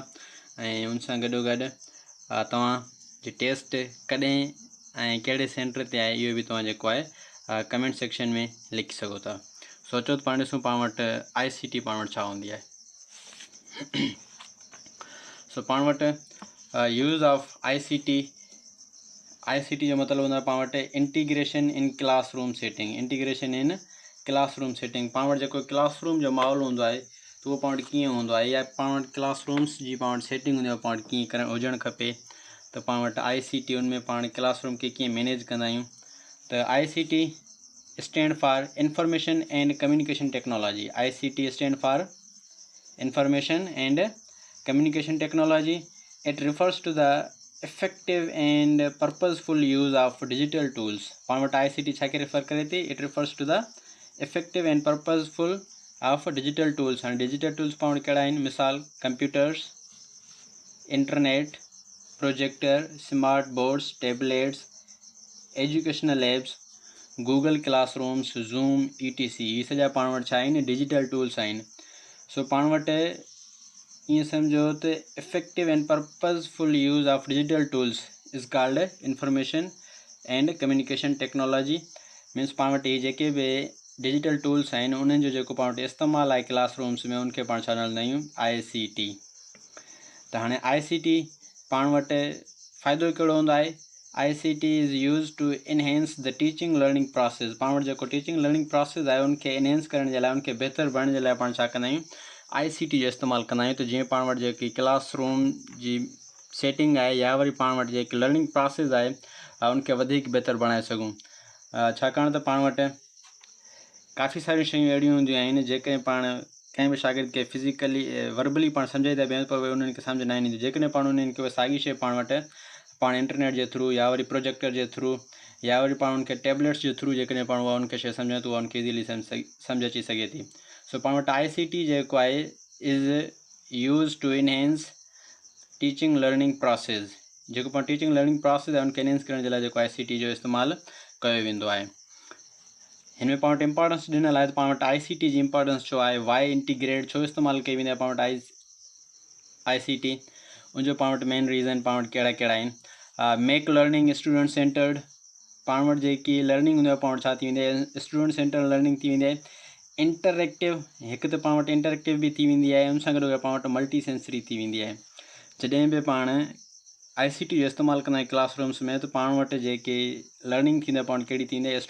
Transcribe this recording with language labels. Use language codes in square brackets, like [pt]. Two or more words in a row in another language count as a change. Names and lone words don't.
[sd] ऐं उन सां गॾोगॾु तव्हांजी टेस्ट कॾहिं ऐं कहिड़े सेंटर ते आहे इहो बि तव्हां जेको आहे [en] comment section [sd] में लिखी सघो था। सोचो त पाण ॾिसूं पाण वटि ICT पाण वटि छा हूंदी आहे। सो पाण वटि [en] use of ICT [sd] जो मतिलबु हूंदो आहे पाण वटि [en] integration in classroom setting. integration in classroom setting [sd] पाण वटि जेको क्लासरूम जो माहौल हूंदो आहे त उहो पाण वटि कीअं हूंदो आहे, या पाण वटि क्लासरूम्स जी पाण वटि सेटिंग हूंदी आहे पाण वटि कीअं करणु हुजणु खपे, त पाण वटि ICT उन में पाण क्लासरूम खे कीअं मैनेज कंदा आहियूं। [en] त ICT stand for information and communication technology। ICT stand for information and communication technology. It refers to the effective and purposeful use of digital tools. [sd] पाण वटि ICT छा खे रेफर करे थी? [en] It refers to the effective and purposeful of digital tools. [sd] हाणे [en] digital tools [sd] पाण वटि कहिड़ा आहिनि? [en] मिसाल computers, internet, projector, smart boards, tablets, educational apps, Google Classrooms, Zoom, etc। [sd] ही सॼा पाण वटि छा आहिनि? [en] digital tools [sd] आहिनि। सो पाण वटि ईअं सम्झो त [en] effective and purposeful use of digital tools is called information and communication technology. [sd] मीन्स पाण वटि इहे जेके बि [en] digital tools [sd] आहिनि उन्हनि जो जेको पाण वटि इस्तेमालु आहे क्लासरूम्स में उनखे पाण छा चवंदा आहियूं? ICT। त हाणे ICT पाण वटि फ़ाइदो कहिड़ो हूंदो आहे? [en] ICT is use to enhance the teaching learning process. [sd] पाण वटि जेको [en] teaching learning process [sd] आहे उनखे इनहेंस करण जे लाइ, उनखे बहितर बणाइण जे लाइ पाण छा कंदा आहियूं? ICT जो इस्तेमालु कंदा आहियूं। त जीअं पाण वटि जेकी क्लासरूम जी सेटिंग आहे या वरी पाण वटि जेकी लर्निंग प्रोसेस आहे उनखे वधीक बहितर बणाए सघूं। छाकाणि त पाण वटि काफ़ी सारियूं शयूं अहिड़ियूं हूंदियूं आहिनि जेकॾहिं पाण कंहिं बि शागिर्द खे [en] physically verbally [sd] पाण सम्झाई था पियूं पर उन्हनि खे सम्झ न ईंदी। जेकॾहिं पाण उन्हनि खे साॻी शइ पाण वटि पाण इंटरनेट जे थ्रू या वरी प्रोजेक्टर जे थ्रू या वरी पाण उनखे टैबलेट्स जे थ्रू जेकॾहिं पाण उहा उनखे शइ सम्झायूं त उहा उनखे इज़ीली सम्झ अची सघे थी। सो पाण वटि ICT जेको आहे [en] is use to enhance teaching learning process. [sd] जेको पाण [en] teaching learning process [sd] आहे उनखे इनहेंस करण जे लाइ जेको ICT जो इस्तेमालु कयो वेंदो आहे। हिन में पाण वटि इंपॉर्टेंस ॾिनल आहे त पाण वटि ICT जी इंपॉर्टेंस छो आहे? [en] why integrate [sd] छो इस्तेमालु कई वेंदी आहे पाण वटि ICT? उनजो पाण वटि [en] main reason [sd] पाण वटि कहिड़ा कहिड़ा आहिनि? [en] make learning student centered. [sd] पाण वटि जेकी लर्निंग हूंदी आहे पाण वटि छा थी वेंदी आहे? [en] student center learning [sd] थी वेंदी आहे। इंटरेक्टिव, हिकु त पाण वटि इंटरेक्टिव बि थी वेंदी आहे, उन सां गॾु पाण वटि [en] multi sensory [sd] थी वेंदी आहे। जॾहिं बि पाण ICT जो इस्तेमालु कंदा आहियूं क्लासरूम्स में त पाण वटि जेके लर्निंग थींदी आहे पाण कहिड़ी थींदी आहे?